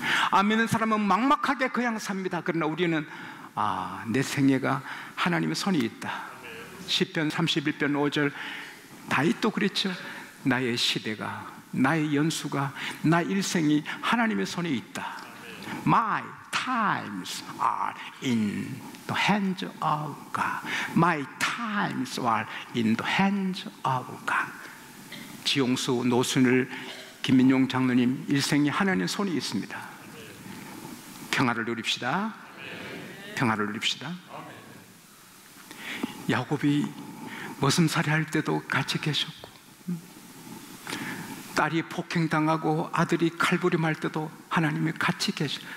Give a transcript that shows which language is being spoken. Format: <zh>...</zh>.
<ko>안 믿는 사람은 막막하게 그냥 삽니다. 그러나 우리는 내 생애가 하나님의 손이 있다. 시편 31편 5절 다윗도 그랬죠. 나의 시대가, 나의 연수가, 나의 일생이 하나님의 손에 있다.</ko> <en>My times are in the hands of God. My times are in the hands of God.</en> <ko>지용수, 노순을, 김민용 장로님 일생이 하나님의 손에 있습니다. 평화를 누립시다. 평화를 누립시다. 야곱이 머슴살이 할 때도 같이 계셨고, 딸이 폭행당하고 아들이 칼부림할 때도 하나님이 같이 계셔.</ko>